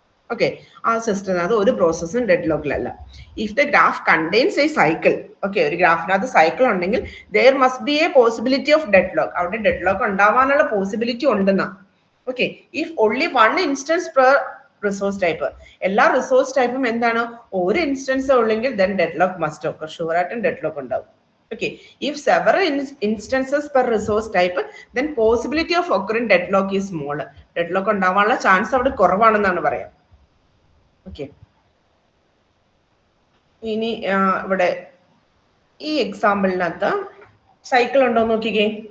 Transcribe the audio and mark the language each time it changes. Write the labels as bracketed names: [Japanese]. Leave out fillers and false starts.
[Malayalam] Okay, ആ സിസ്റ്റത്തിനകത്ത് ഒരു പ്രോസസ്സും dead ലോക്കിലല്ല. [English] if the graph contains a cycle, [Malayalam] okay, ഒരു ഗ്രാഫിനകത്ത് സൈക്കിൾ ഉണ്ടെങ്കിൽ [English] There must be a possibility of deadlock. [Malayalam] അവിടെ dead lock ഉണ്ടാവാനുള്ള possibility ഉണ്ടെന്നാ. Okay, [English] if only 1 instance per resource type, [Malayalam] എല്ലാ resource ടൈപ്പും എന്താണ്, ഒരു ഇൻസ്റ്റൻസ് ഉള്ളെങ്കിൽ [English] then deadlock must occur, [Malayalam] sure ആയിട്ടും ഡെഡ് ലോക്ക് ഉണ്ടാവും. [English] Okay, if several instances per resource type, then possibility of occurring deadlock is small. [Malayalam] Deadlock ഉണ്ടാവാനുള്ള chance അവിടെ കുറവാണെന്നാണ് പറയാം. ഓക്കെ, ഇനി ഇവിടെ ഈ എക്സാമ്പിളിനകത്ത് സൈക്കിൾ ഉണ്ടോ നോക്കിക്കേ.